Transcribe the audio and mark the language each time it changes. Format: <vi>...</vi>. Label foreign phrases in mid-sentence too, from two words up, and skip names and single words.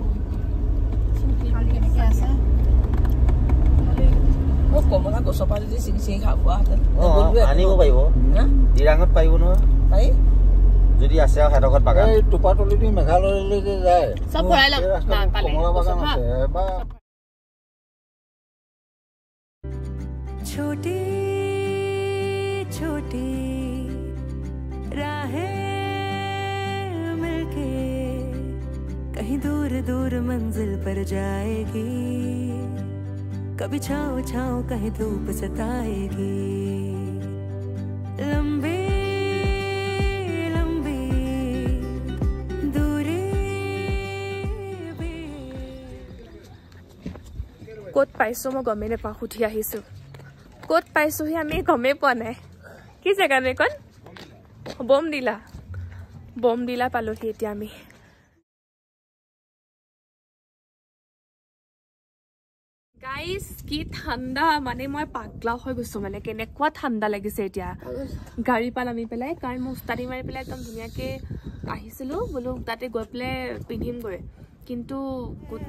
<as>কেনেকৈ আছে কমলা গছৰ পৰা যদি ছিঙি ছিঙি খাব হেঁতেন আনিব পাৰিব ডিৰাঙত পাৰিব নহয় পাৰি যদি আছে আৰু সিহঁতৰ বাগান এই টোপাতলি দি মেঘালয়লৈ যে যায় চব ভৰাই লওক কমলা বাগান আছে এবাৰ</as> <hi>छोटी छोटी राहें मिलके कहीं दूर दूर मंजिल पर जाएगी कभी छाँव छाँव कहीं धूप सताएगी लंबी लंबी दूरी भी</hi> <as>ক'ত পাইছোঁ মই গমেই নাপাওঁ সুধি আহিছোঁ ক'ত পাইছোঁহি আমি গমেই পোৱা নাই কি জেগানো এইখন বমদিলা পালোহি এতিয়া আমি গাইজ কি ঠাণ্ডা মানে মই পাগলা হৈ গৈছোঁ মানে কেনেকুৱা ঠাণ্ডা লাগিছে এতিয়া গাড়ী পৰা নামি পেলাই কাৰণ মই উস্তাদি মাৰি পেলাই একদম ধুনীয়াকৈ আহিছিলোঁ বোলো তাতে গৈ পেলাই পিন্ধিমগৈ কিন্তু গোটে</as>